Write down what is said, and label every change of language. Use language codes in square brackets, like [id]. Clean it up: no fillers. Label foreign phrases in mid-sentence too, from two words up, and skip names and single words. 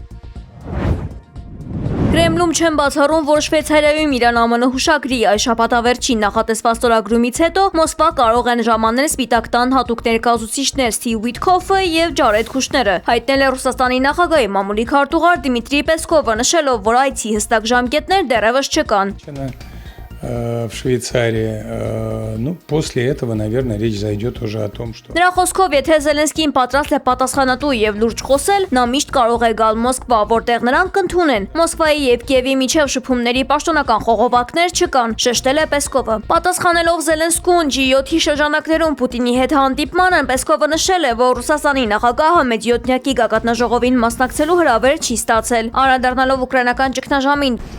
[hy] Կրեմլում չեն բացառում, որ Շվեյցարիայում Իրան-ԱՄՆ հուշագրի այս շաբաթավերջին նախատեսված ստորագրումից հետո Մոսկվա կարող են ժամանել Սպիտակ տան հատուկ ներկայացուցիչներ Սթիվ Ուիթքոֆը եւ Ջարեդ Քուշները, հայտնել է Ռուսաստանի նախագահի մամուլի քարտուղար Դիմիտրի Պեսկովը, նշելով, որ այցի հստակ ժամկետներ դեռևս չկան։ [ru] В Швейцарии, ну, после этого, наверное, речь зайдет уже о том, что... [hy] Նրա խոսքով, եթե Զելենսկին պատրաստ է պատասխանատու եւ լուրջ խոսել, նա միշտ կարող է գալ Մոսկվա, որտեղ նրանք կընդունեն։ Մոսկվայի եւ Կիևի միջև շփումների պաշտոնական խողովակներ չկան, շեշտել է Պեսկովը։ Պատասխանելով Զելենսկուն G7-ի շրջանակներում Պուտինի հետ հանդիպմանը, Պեսկովը նշել է, որ Ռուսաստանի նախագահը մեծյոթնյակի գագաթնաժողովին մասնակցելու հրավեր չի ստացել։ Անդրադառնալով ուկրաինական ճգնաժամին,